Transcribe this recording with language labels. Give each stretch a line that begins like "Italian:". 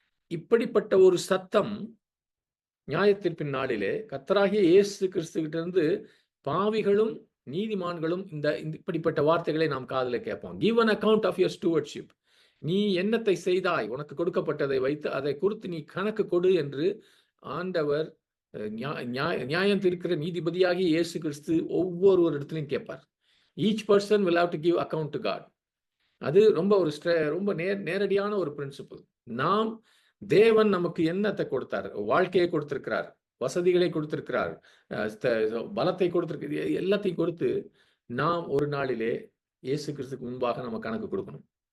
Tamil: இப்படிப்பட்ட ஒரு சத்தம் நியாயத்தீர்ப்பின் நாளிலே கர்த்தராகிய இயேசு கிறிஸ்துவிட்ட இருந்து பாவிகளும் நீதிமான்களும் இந்த இப்படிப்பட்ட வார்த்தைகளை நாம் காதுல கேட்போம்.
English: give an account of your stewardship,
Tamil: நீ என்னத்தை செய்தாய், உனக்கு கொடுக்கப்பட்டதை வைத்து அதை குறித்து நீ கணக்கு கொடு என்று ஆண்டவர் நியாயம் தீர்க்கிற நீதிபதியாகிய இயேசு கிறிஸ்து ஒவ்வொரு இடத்துலையும் கேட்பார்.
English: Each person will have to give account to God.
Tamil: அது ரொம்ப நேரடியான ஒரு பிரின்சிபல். நாம் தேவன் நமக்கு என்னத்தை கொடுத்தார், வாழ்க்கையை கொடுத்திருக்கிறார், வசதிகளை கொடுத்திருக்கிறார், பலத்தை கொடுத்திருக்கிறார், எல்லாத்தையும் கொடுத்து நாம் ஒரு நாளிலே இயேசு கிறிஸ்துக்கு முன்பாக நம்ம கணக்கு கொடுக்கணும்.